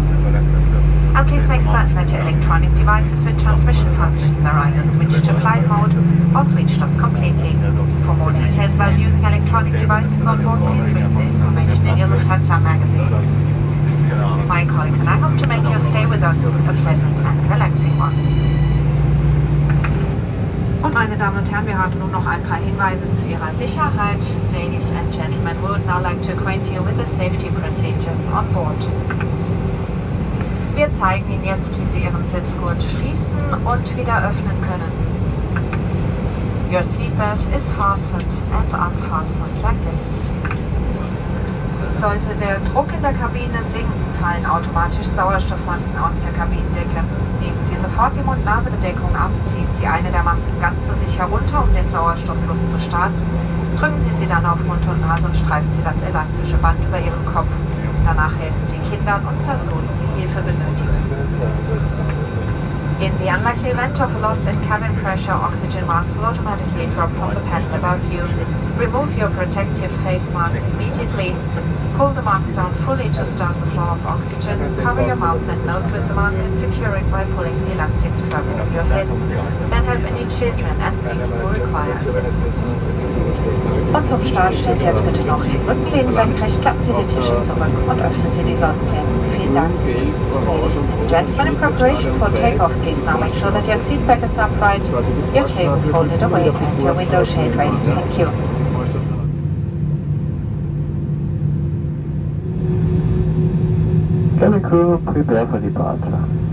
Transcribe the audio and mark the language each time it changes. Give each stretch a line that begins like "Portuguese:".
English: And please make certain that your electronic devices with transmission functions are either switched to flight mode or switched off completely. For more details about using electronic devices on board, please read the information in your Lufthansa magazine. My colleagues and I hope to make your stay with us a pleasant and relaxing one.
German: Und meine Damen und Herren, wir haben nun noch ein paar Hinweise zu Ihrer Sicherheit.
English: Ladies and gentlemen, we would now like to acquaint you with the safety procedures on board.
German: Wir zeigen Ihnen jetzt, wie Sie Ihren Sitzgurt schließen und wieder öffnen können.
English: Your seatbelt is fastened and unfastened like this.
German: Sollte der Druck in der Kabine sinken, fallen automatisch Sauerstoffmasken aus der Kabinendecke. Nehmen Sie sofort die Mund-Nase-Bedeckung ab, ziehen Sie eine der Masken ganz zu sich herunter, um den Sauerstofffluss zu starten. Drücken Sie sie dann auf Mund und Nase und streifen Sie das elastische Band über Ihren Kopf. Danach helfen Sie Kindern und Personen, die Hilfe benötigen.
English: In the unlikely event of a loss in cabin pressure, oxygen mask will automatically drop from the pants above you. Remove your protective face mask immediately. Pull the mask down fully to start the flow of oxygen. Cover your mouth and nose with the mask and secure it by pulling the elastic strap over your head. Then help any children and people who require assistance.
German: Und zum Start stellen Sie jetzt bitte noch die Rückenlehnen senkrecht, klappen Sie die Tische zurück und öffnen Sie die Sonnenpläne. Vielen Dank.
English: Gentlemen, in preparation for takeoff, please now make sure that your seat back is upright, your tail is folded away and your window shade raised. Thank you. Cabin crew, prepare for departure.